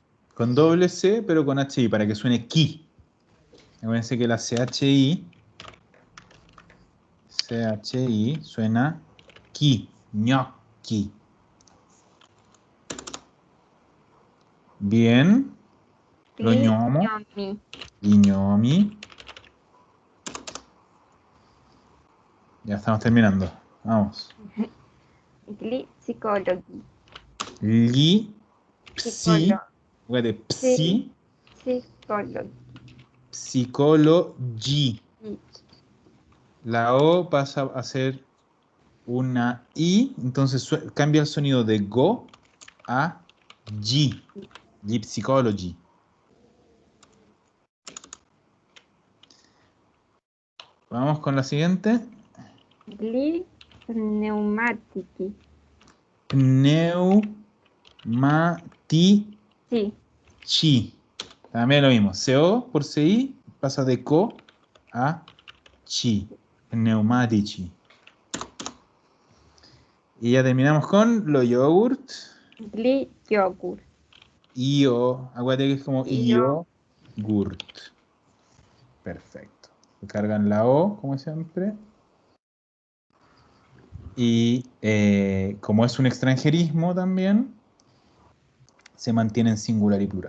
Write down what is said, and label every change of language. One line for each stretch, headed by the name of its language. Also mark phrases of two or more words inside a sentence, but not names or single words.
Spanish: Con doble C, pero con HI, para que suene ki. Acuérdense que la CHI suena ki, gnocchi. Bien.
Italian: Lo gnomo. Gnomi, Gnomi.
Spanish: Ya estamos terminando. Vamos.
Italian: psicologi, Li, psi. psicolo,
Spanish: Acuérdate, psi,
Italian: psicologi, psicologi.
Spanish: La O pasa a ser una I, entonces cambia el sonido de go a G. G psychology. Vamos con la siguiente.
Italian: pneumatici, Pneumatici.
Spanish: sí, También lo mismo. CO por CI pasa de co a chi.
Italian: Pneumatici.
Spanish: Y ya terminamos con los yogurt. yogur, Io. Acuérdate que es como
Italian: Io.
Spanish: yogurt. Perfecto. Cargan la O, como siempre. Y como es un extranjerismo también, se mantiene en singular y plural.